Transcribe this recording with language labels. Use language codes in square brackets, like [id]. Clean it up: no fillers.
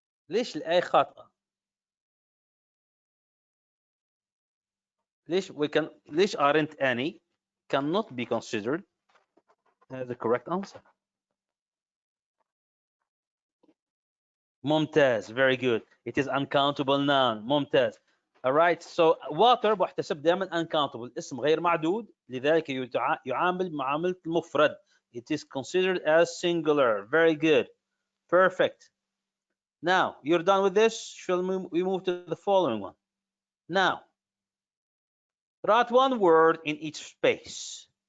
[ar] ليش الA خاطئة؟ ليش [en] aren't any cannot be considered as the correct answer? ممتاز. Very good. It is uncountable noun. ممتاز. Alright, so water [ar] بحتسب دائما [en] uncountable. [ar] اسم غير معدود لذلك يعامل معاملة المفرد. [en] It is considered as singular. Very good. Perfect. Now, you're done with this. Shall we move to the following one? Now, write one word in each space.